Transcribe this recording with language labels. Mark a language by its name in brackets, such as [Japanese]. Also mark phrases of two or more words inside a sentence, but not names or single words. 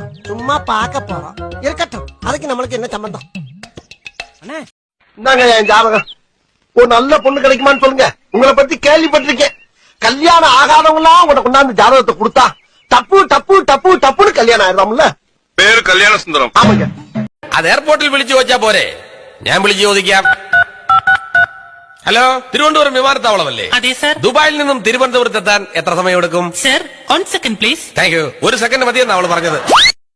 [Tamil] சும்மா பார்க்க போறோம். இருக்கட்டும், அதுக்கு நம்மளுக்கு என்ன சம்பந்தம்? இந்தாங்க என் ஜாதகம். ஒரு நல்ல பொண்ணு கிடைக்குமான்னு சொல்லுங்க. உங்களை பத்தி கேள்விப்பட்டிருக்கேன். கல்யாணம் ஆகாதவங்களாம் உங்களை கொண்டாந்து ஜாதகத்தை கொடுத்தா டப்பு டப்பு டப்பு டப்புன்னு கல்யாணம் ஆயிடும்ல. [Malayalam] പേര് കല്യാണ സുന്ദരം. ആമയ്യ. അത് എയർപോർട്ടിൽ വിളിച്ചു വെച്ചാ പോരെ? ഞാൻ വിളിച്ചു ചോദിക്കാം. ഹലോ, തിരുവനന്തപുരം വിമാനത്താവളമല്ലേ? അതെ സർ. ദുബായിൽ നിന്നും തിരുവനന്തപുരത്ത് എത്താൻ എത്ര സമയം എടുക്കും? [English] Sir 1 second please. thank you. [Malayalam] 1 സെക്കൻഡ് മതിയെന്നാ അവള് പറഞ്ഞത്.